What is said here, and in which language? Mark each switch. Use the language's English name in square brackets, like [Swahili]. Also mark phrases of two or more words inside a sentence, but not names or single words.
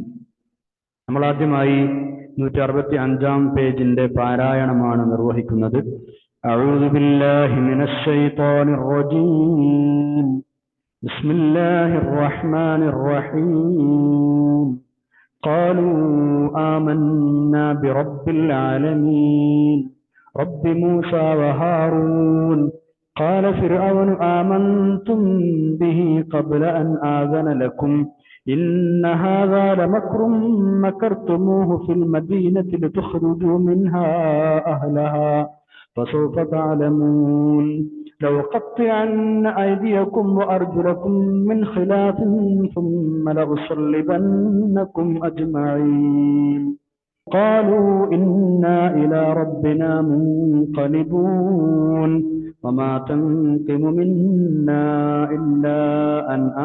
[Malayalam] നമ്മൾ ആദ്യമായി 165 പേജിന്റെ പാരായണമാണ് നിർവഹിക്കുന്നത്. [Arabic] أعوذ بالله من الشيطان الرجيم. بسم الله الرحمن الرحيم. قالوا آمنا برب العالمين رب موسى وهارون قال فرعون آمنتم به قبل أن آذن لكم إن هذا لمكر مكرتموه في المدينة لتخرجوا منها أهلها فسوف تعلمون لأقطعن أيديكم وأرجلكم من خلاف ثم لأصلبنكم أجمعين قالوا إنا إلى ربنا منقلبون وما تنقم منا إلا أن